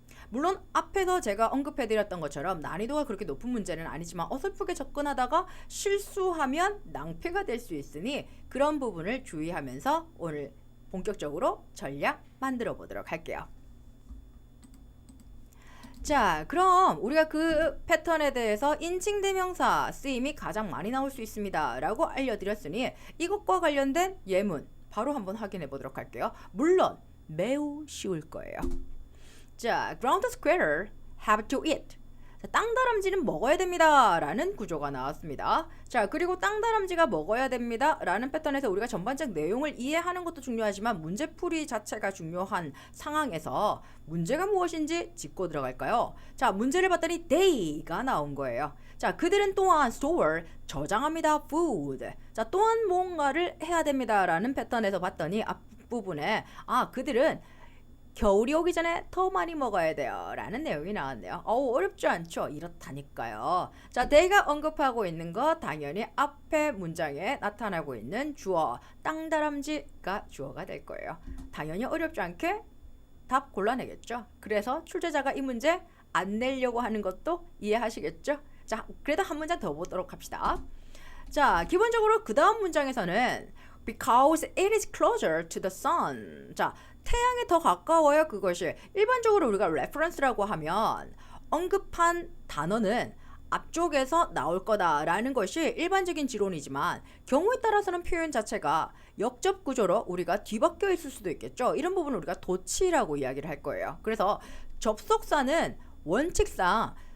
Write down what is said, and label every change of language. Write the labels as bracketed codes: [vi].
[ko] 물론 앞에서 제가 언급해드렸던 것처럼 난이도가 그렇게 높은 문제는 아니지만 어설프게 접근하다가 실수하면 낭패가 될 수 있으니 그런 부분을 주의하면서 오늘 본격적으로 전략 만들어 보도록 할게요. 자, 그럼 우리가 그 패턴에 대해서 인칭대명사 쓰임이 가장 많이 나올 수 있습니다 라고 알려드렸으니 이것과 관련된 예문 바로 한번 확인해 보도록 할게요. 물론 매우 쉬울 거예요. [en] 자, ground squirrel have to eat. [ko] 자, 땅다람쥐는 먹어야 됩니다 라는 구조가 나왔습니다. 자, 그리고 땅다람쥐가 먹어야 됩니다 라는 패턴에서 우리가 전반적 내용을 이해하는 것도 중요하지만 문제풀이 자체가 중요한 상황에서 문제가 무엇인지 짚고 들어갈까요? 자, 문제를 봤더니 they가 나온 거예요. 자, 그들은 또한 store, 저장합니다, food. 자, 또한 뭔가를 해야 됩니다 라는 패턴에서 봤더니 앞부분에 그들은 겨울이 오기 전에 더 많이 먹어야 돼요 라는 내용이 나왔네요. 어렵지 않죠? 이렇다니까요. 자, they가 언급하고 있는 거 당연히 앞에 문장에 나타나고 있는 주어 땅다람쥐가 주어가 될 거예요. 당연히 어렵지 않게 답 골라내겠죠. 그래서 출제자가 이 문제 안 내려고 하는 것도 이해하시겠죠? 자, 그래도 한 문장 더 보도록 합시다. 자, 기본적으로 그 다음 문장에서는 [en] because it is closer to the sun. [ko] 자, 태양에 더 가까워요. 그것이 일반적으로 우리가 reference라고 하면 언급한 단어는 앞쪽에서 나올 거다라는 것이 일반적인 지론이지만 경우에 따라서는 표현 자체가 역접 구조로 우리가 뒤바뀌어 있을 수도 있겠죠. 이런 부분을 우리가 도치라고 이야기를 할 거예요. 그래서 접속사는 원칙상